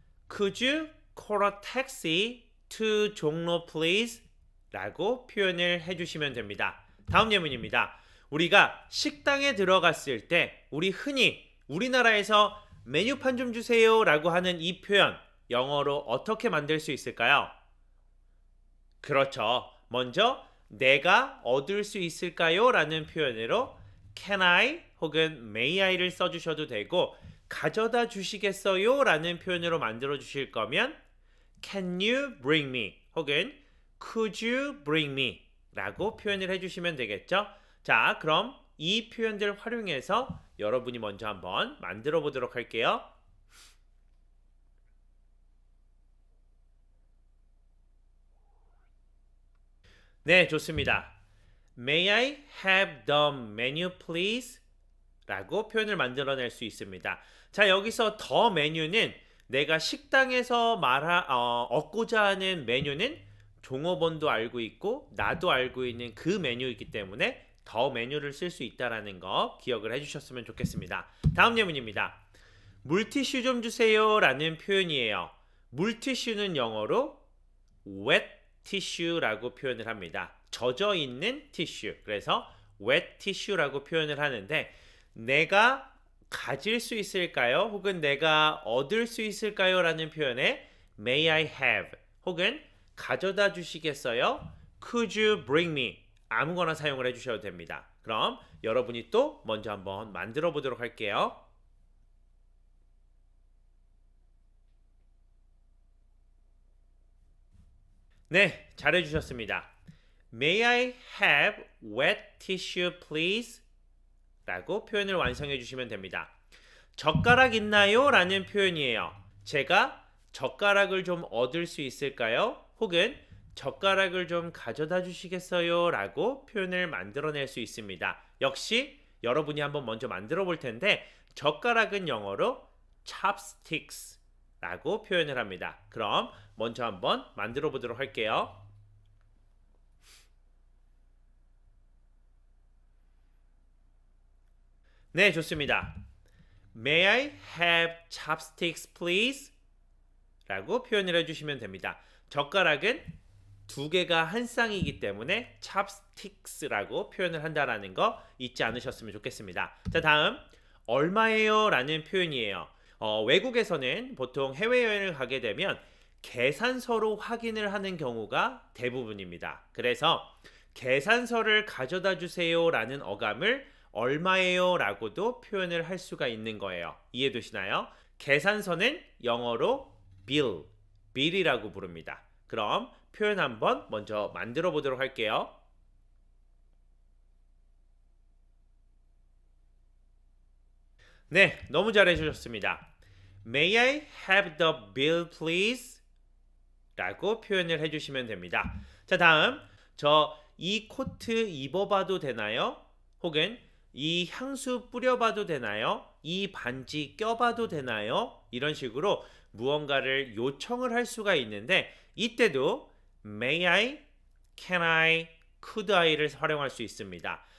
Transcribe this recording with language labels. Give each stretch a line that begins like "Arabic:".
English: Could you call a taxi to 종로 please?
Korean: 라고 표현을 해주시면 됩니다. 다음 예문입니다. 우리가 식당에 들어갔을 때 우리 흔히 우리나라에서 메뉴판 좀 주세요 라고 하는 이 표현 영어로 어떻게 만들 수 있을까요? 그렇죠. 먼저 내가 얻을 수 있을까요? 라는 표현으로
English: can I
Korean: 혹은
English: may I
Korean: 를 써주셔도 되고 가져다 주시겠어요? 라는 표현으로 만들어 주실 거면
English: can you bring me
Korean: 혹은
English: could you bring me
Korean: 라고 표현을 해주시면 되겠죠. 자, 그럼 이 표현들 활용해서 여러분이 먼저 한번 만들어 보도록 할게요. 네, 좋습니다.
English: May I have the menu please?
Korean: 라고 표현을 만들어낼 수 있습니다. 자, 여기서 the 메뉴는 내가 식당에서 얻고자 하는 메뉴는 종업원도 알고 있고 나도 알고 있는 그 메뉴이기 때문에 더 메뉴를 쓸 수 있다는 거 기억을 해주셨으면 좋겠습니다. 다음 예문입니다. 물티슈 좀 주세요 라는 표현이에요. 물티슈는 영어로
English: wet tissue
Korean: 라고 표현을 합니다. 젖어 있는 티슈. 그래서
English: wet tissue
Korean: 라고 표현을 하는데 내가 가질 수 있을까요? 혹은 내가 얻을 수 있을까요? 라는 표현에
English: may I have
Korean: 혹은 가져다 주시겠어요?
English: Could you bring me?
Korean: 아무거나 사용을 해주셔도 됩니다. 그럼 여러분이 또 먼저 한번 만들어 보도록 할게요. 네, 잘해주셨습니다.
English: May I have wet tissue please?
Korean: 라고 표현을 완성해 주시면 됩니다. 젓가락 있나요? 라는 표현이에요. 제가 젓가락을 좀 얻을 수 있을까요? 혹은 젓가락을 좀 가져다 주시겠어요? 라고 표현을 만들어낼 수 있습니다. 역시 여러분이 한번 먼저 만들어 볼 텐데 젓가락은 영어로 chopsticks 라고 표현을 합니다. 그럼 먼저 한번 만들어 보도록 할게요. 네, 좋습니다.
English: May I have chopsticks please?
Korean: 라고 표현을 해주시면 됩니다. 젓가락은 두 개가 한 쌍이기 때문에 chopsticks라고 표현을 한다는 거 잊지 않으셨으면 좋겠습니다. 자, 다음 얼마예요? 라는 표현이에요. 외국에서는 보통 해외여행을 가게 되면 계산서로 확인을 하는 경우가 대부분입니다. 그래서 계산서를 가져다 주세요 라는 어감을 얼마예요? 라고도 표현을 할 수가 있는 거예요. 이해되시나요? 계산서는 영어로 bill, bill이라고 부릅니다. 그럼 표현 한번 먼저 만들어 보도록 할게요. 네, 너무 잘해 주셨습니다.
English: May I have the bill please?
Korean: 라고 표현을 해주시면 됩니다. 자, 다음 이 코트 입어봐도 되나요? 혹은 이 향수 뿌려봐도 되나요? 이 반지 껴봐도 되나요? 이런 식으로 무언가를 요청을 할 수가 있는데 이때도
English: may I, can I, could I
Korean: 를 활용할 수 있습니다.